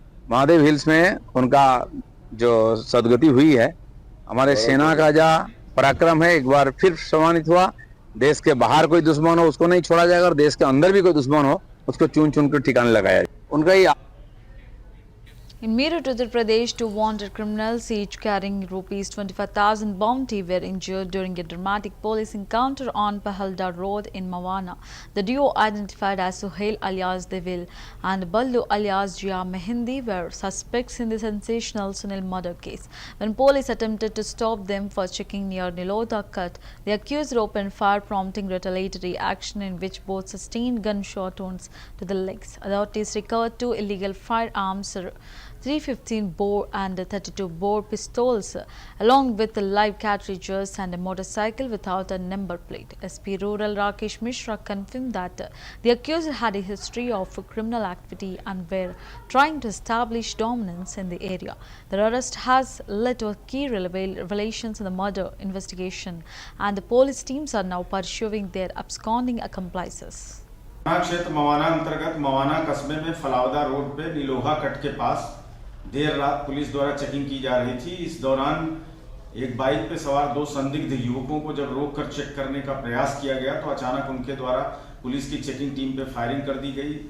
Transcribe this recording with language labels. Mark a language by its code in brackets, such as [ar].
[hi] Mahadev hills में उनका जो सदगति हुई है, हमारे सेना का जो पराक्रम है एक बार फिर सम्मानित हुआ। देश के बाहर कोई दुश्मन हो उसको नहीं छोड़ा जाएगा और देश के अंदर भी कोई दुश्मन हो उसको चुन चुन कर ठिकाने लगाया जाए। उनका ये [en] In Meerut, Uttar Pradesh, 2 wanted criminals, each carrying Rs 25,000 bounty, were injured during a dramatic police encounter on Pahalda Road in Mawana. The duo, identified as Suhail alias Devil and Ballu alias Jia Mehndi, were suspects in the sensational Sunil murder case. When police attempted to stop them for checking near Niloda Cut, the accused opened fire, prompting retaliatory action in which both sustained gunshot wounds to the legs. Authorities recovered 2 illegal firearms, 315 bore and 32 bore pistols, along with live cartridges and a motorcycle without a number plate. SP Rural Rakesh Mishra confirmed that the accused had a history of criminal activity and were trying to establish dominance in the area. Their arrest has led to key revelations in the murder investigation, and the police teams are now pursuing their absconding accomplices. [hi] क्षेत्र मवाना अंतर्गत मवाना कस्बे में Phalauda road पे नीलोहा cut के पास देर रात police द्वारा checking की जा रही थी। इस दौरान एक बाइक पे सवार 2 संदिग्ध युवकों को जब रोककर चेक करने का प्रयास किया गया तो अचानक उनके द्वारा पुलिस की चेकिंग टीम पे फायरिंग कर दी गई।